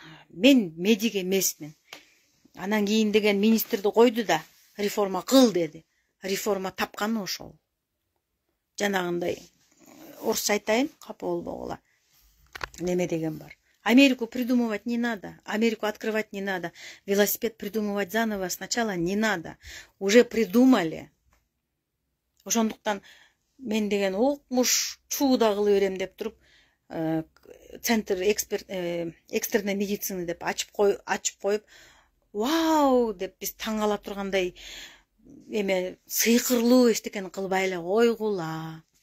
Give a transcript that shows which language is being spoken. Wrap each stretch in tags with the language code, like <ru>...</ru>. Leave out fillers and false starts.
<ky>Мен медик эмесмин. Анан кийин деген министрди койду да, реформа кыл деди. Реформа тапканы ошол. Жанагындай орусча айтайын, капа болбогула. Неме деген бар.</ky> <ru>Америку придумывать не надо, Америку открывать не надо, велосипед придумывать заново сначала не надо. Уже придумали.</ru> <ky>Ошондуктан мен деген окмуш чууда кылып берем деп туруп,</ky> <ru>центр экстренной медицины</ru> <ky>деп ачып коюп, вау деп биз таң кала тургандай эме сыйкырлуу эчтекени кылбай эле койгула.</ky>